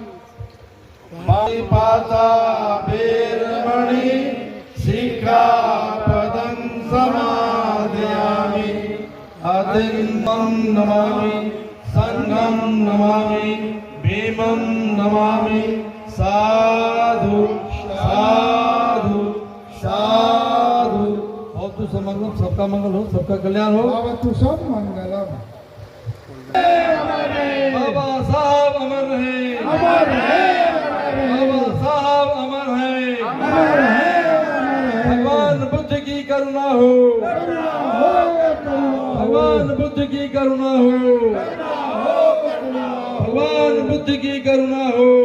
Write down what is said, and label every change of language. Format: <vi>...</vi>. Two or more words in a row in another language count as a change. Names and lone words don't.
<pi>पाता वेरमणि सिक्खापदं समादयामि अतिरिक्तं नमामि संघं नमामि भीमं नमामि साधु साधु साधु। भवतु समंगलम,</pi> <hi>सबका मंगल हो, सबका कल्याण हो।</hi> <pi>भवतु सब मंगलम।</pi> <hi>बाबा साहब अमर रहे, अमर रहे, बाबा साहब अमर है, अमर है। भगवान बुद्ध की करुणा हो, भगवान बुद्ध की करुणा हो, भगवान बुद्ध की करुणा हो।</hi>